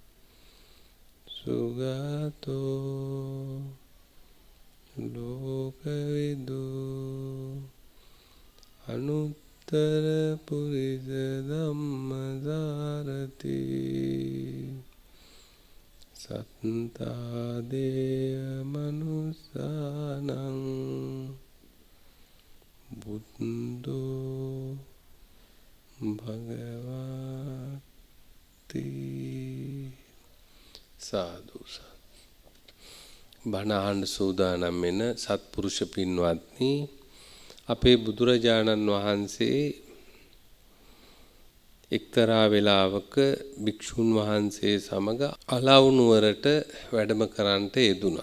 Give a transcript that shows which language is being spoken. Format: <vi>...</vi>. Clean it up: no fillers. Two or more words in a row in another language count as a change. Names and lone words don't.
<pi>සුගතෝ ලෝකවිදු අනුත්තර පුරිස ධම්මසාරති සත්තා දේව මනුස්සානං බුද්ධෝ භගවති</pi> <si>සාදු බණ අහන්න සූදානම් වෙන සත්පුරුෂ පින්වත්නි අපේ බුදුරජාණන් වහන්සේ එක්තරා වෙලාවක භික්ෂුන් වහන්සේ සමග අලව් නුවරට වැඩම කරන්නට යෙදුණා.</si>